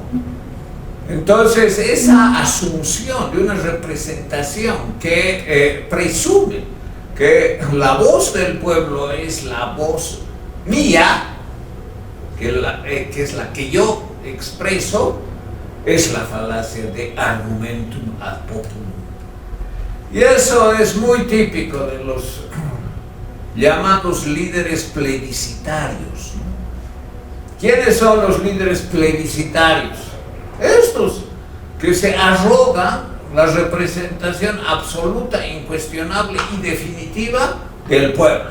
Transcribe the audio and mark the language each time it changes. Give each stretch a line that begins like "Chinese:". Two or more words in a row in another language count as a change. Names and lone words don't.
Spanish: Entonces, esa asunción de una representación que presume que la voz del pueblo es la voz mía, que es la que yo expreso, es la falacia de
Latin: argumentum ad populum.
Spanish: Y eso es muy típico de los llamados líderes plebiscitarios, ¿no? ¿Quiénes son los líderes plebiscitarios? Estos que se arrogan la representación absoluta, incuestionable y definitiva del pueblo.